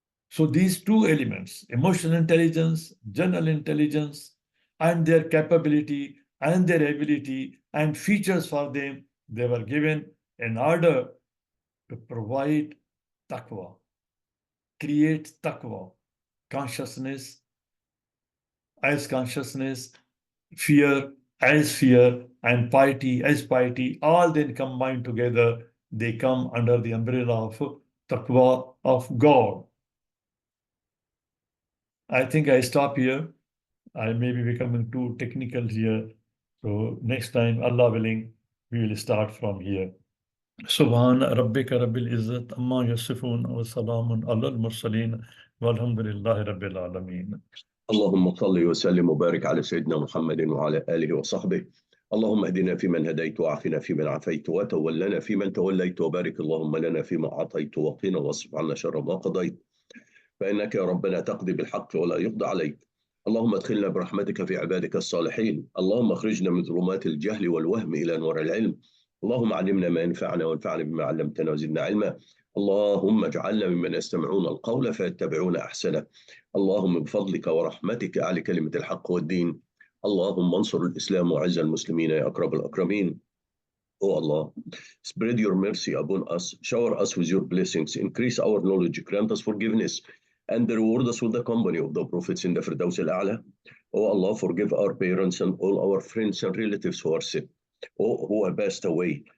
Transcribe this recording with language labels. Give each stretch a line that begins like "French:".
English: So these two elements, emotional intelligence, general intelligence, and their capability and their ability and features for them, they were given in order to provide taqwa, create taqwa, consciousness as consciousness, fear as fear, and piety as piety, all then combined together, they come under the umbrella of taqwa of God. I think I stop here. I may be becoming too technical here. So next time, Allah willing, we will start from here.
Arabic: سبحان ربك رب العزة عما يصفون وسلام على المرسلين والحمد لله رب العالمين. اللهم صل وسلم وبارك على سيدنا محمد وعلى آله وصحبه. اللهم اهدنا فيمن هديت وعافنا فيمن عافيت وتولنا فيمن توليت وبارك اللهم لنا فيما أعطيت وقنا واصرف عنا شر ما قضيت فإنك يا ربنا تقضي بالحق ولا يقضى عليك. اللهم ادخلنا برحمتك في عبادك الصالحين. اللهم اخرجنا من ظلمات الجهل والوهم إلى نور العلم. اللهم علمنا ما ينفعنا وانفعنا بما علمتنا وزدنا علما. اللهم اجعلنا ممن يستمعون القول فيتبعون أحسنه. اللهم بفضلك ورحمتك أعلي كلمة الحق والدين. اللهم انصر الإسلام وعز المسلمين يا أكرم الأكرمين.
English: Oh Allah, spread your mercy upon us, shower us with your blessings, increase our knowledge, grant us forgiveness, and reward us with the company of the prophets in the Firdaus al-A'la. Oh Allah, forgive our parents and all our friends and relatives who are sick, who have passed away.